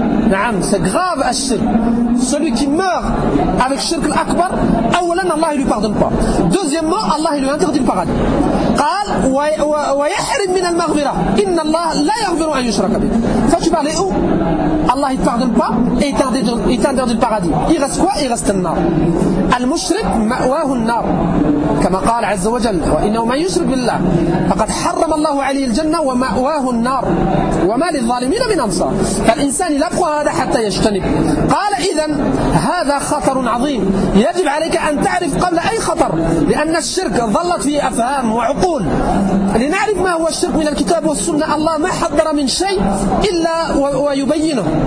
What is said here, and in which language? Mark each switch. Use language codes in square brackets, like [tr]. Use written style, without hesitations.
[fr] Naam, c'est grave al-shirk. Celui qui meurt avec shirk al-akbar, awalan Allah ne lui pardonne pas. Deuxièmement, Allah lui interdit le paradis. [ar] قال ويحرم من المغفرة إن الله لا يغفر أن يشرك به. [fr] Faut tu parles où? Allah il pardonne pas et interdit le paradis. Il reste quoi? Il reste le nar. [ar] المشرك مأواه النار كما قال عز وجل وإنه ما يشرك بالله فقد حرم الله عليه الجنة ومأواه النار وما للظالمين من أنصار. فالإنسان يبقى هذا حتى يجتنب. قال إذن هذا خطر عظيم يجب عليك أن تعرف قبل أي خطر لأن الشرك ظلت في أفهام وعقول لنعرف ما هو الشرك من الكتاب والسنة الله ما حذر من شيء إلا ويبينه.